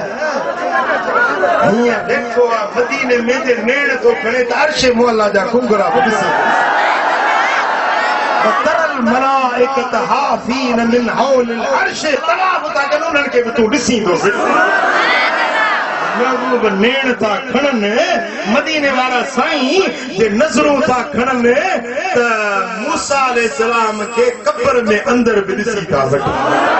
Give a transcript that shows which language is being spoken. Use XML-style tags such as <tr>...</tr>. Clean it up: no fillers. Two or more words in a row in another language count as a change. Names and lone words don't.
<sd>हीअं वेठो आहे मदीने में जे नेण थो खणे त अर्श मुअल्ला जा खुंगरा बि ॾिसी तरल</sd> <ar>ملائكة حافين من حول العرش</ar> <sd>तवाफ था कनि उन्हनि खे बि तूं ॾिसींदो महबूब नेण था खणनि मदीने वारा साईं जे नज़रूं था खणनि त मूसा अलैहिस्सलाम खे कब्र में अंदर बि ॾिसी था वठनि</sd>